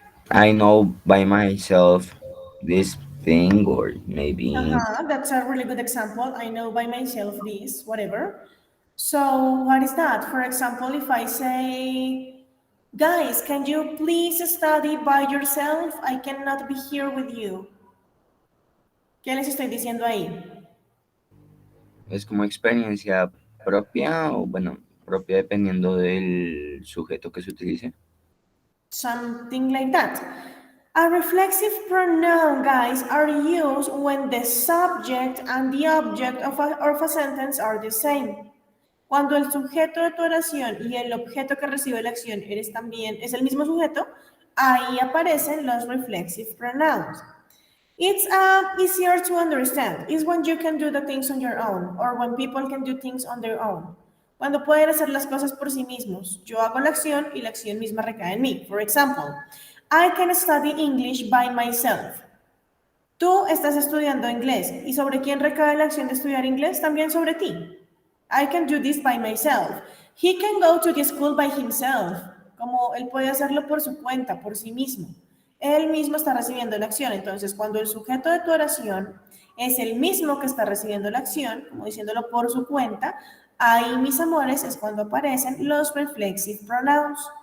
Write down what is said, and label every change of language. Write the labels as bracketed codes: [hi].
[en] I know by myself this thing, or maybe That's a really good example. I know by myself this, whatever. So, what is that? For example, if I say, guys, can you please study by yourself? I cannot be here with you. [es] ¿Qué les estoy diciendo ahí? es como experiencia propia o bueno, propia dependiendo del sujeto que se utilice. [en] Something like that. A reflexive pronoun, guys, are used when the subject and the object of a sentence are the same. [es] Cuando el sujeto de tu oración y el objeto que recibe la acción es el mismo sujeto, ahí aparecen los reflexive pronouns. [en] It's easier to understand. It's when you can do the things on your own or when people can do things on their own. [es] Cuando pueden hacer las cosas por sí mismos. Yo hago la acción y la acción misma recae en mí. [en] For example, I can study English by myself. [es] Tú estás estudiando inglés. ¿Y sobre quién recae la acción de estudiar inglés? También sobre ti. [en] I can do this by myself. He can go to the school by himself. [es] Como él puede hacerlo por su cuenta, por sí mismo. Él mismo está recibiendo la acción. Entonces, cuando el sujeto de tu oración es el mismo que está recibiendo la acción, como diciéndolo por su cuenta, ahí, mis amores, es cuando aparecen los reflexive pronouns.